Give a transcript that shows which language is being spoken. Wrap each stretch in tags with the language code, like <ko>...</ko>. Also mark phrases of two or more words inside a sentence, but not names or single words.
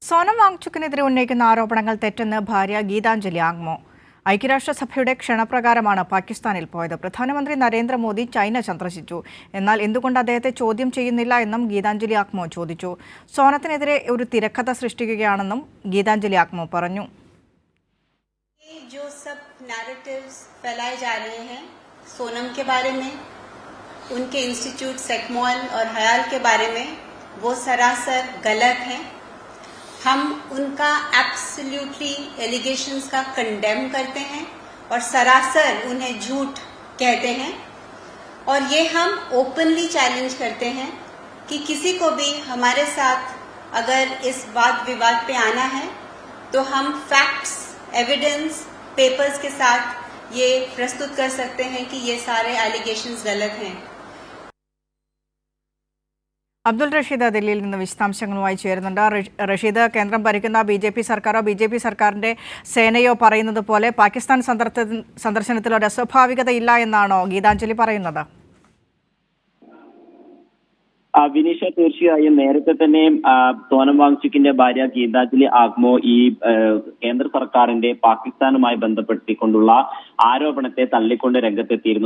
<ml>സോനം വാങ്ചുക്കിനെതിരെ ഉന്നയിക്കുന്ന ആരോപണങ്ങൾ തെറ്റെന്ന് ഭാര്യ ഗീതാഞ്ജലി ആഗ്മോ. ഐക്യരാഷ്ട്രസഭയുടെ ക്ഷണപ്രകാരമാണ് പാകിസ്ഥാനിൽ പോയത്. പ്രധാനമന്ത്രി നരേന്ദ്രമോദി ചൈന സന്ദർശിച്ചു. എന്നാൽ എന്തുകൊണ്ട് അദ്ദേഹത്തെ ചോദ്യം ചെയ്യുന്നില്ല എന്നും ഗീതാഞ്ജലി ആഗ്മോ ചോദിച്ചു. സോനത്തിനെതിരെ ഒരു തിരക്കഥ സൃഷ്ടിക്കുകയാണെന്നും ഗീതാഞ്ജലി ആഗ്മോ പറഞ്ഞു.</ml> <hi>जो सब नैरेटिव्स फैलाए जा रहे हैं सोनम के बारे में, उनके इंस्टीट्यूट सेकमॉल और हयाल के बारे में, वो सरासर गलत हैं। हम उनका</hi> <en>absolutely allegations</en> <hi>का कंडेम करते हैं और सरासर उन्हें झूठ कहते हैं। और ये हम</hi> <en>openly challenge</en> <hi>करते हैं कि किसी को भी हमारे साथ अगर इस वाद विवाद पे आना है तो हम</hi> <en>facts, evidence, papers</en> <hi>के साथ ये प्रस्तुत कर सकते हैं कि ये सारे एलिगेशंस गलत हैं.</hi> <ml>അബ്ദുൾ റഷീദ് ദില്ലിയിൽ നിന്ന് വിശദാംശങ്ങളുമായി ചേരുന്നുണ്ട്. റഷീദ്, കേന്ദ്രം ഭരിക്കുന്ന ബി.ജെ.പി. സർക്കാരോ ബി.ജെ.പി. സർക്കാരിന്റെ സേനയോ പറയുന്നത് പോലെ പാകിസ്ഥാൻ സന്ദർശനത്തിൽ ഒരു അസ്വാഭാവികതയില്ല എന്നാണോ ഗീതാഞ്ജലി പറയുന്നത്? വിനീഷ, തീർച്ചയായും നേരത്തെ തന്നെ സോനം വാങ്ചുക്കിന്റെ ഭാര്യ ഗീതാഞ്ജലി ആഗ്മോ ഈ കേന്ദ്ര സർക്കാരിന്റെ പാകിസ്ഥാനുമായി ബന്ധപ്പെടുത്തിക്കൊണ്ടുള്ള ആരോപണത്തെ തള്ളിക്കൊണ്ട് രംഗത്തെത്തിയിരുന്നു.</ml>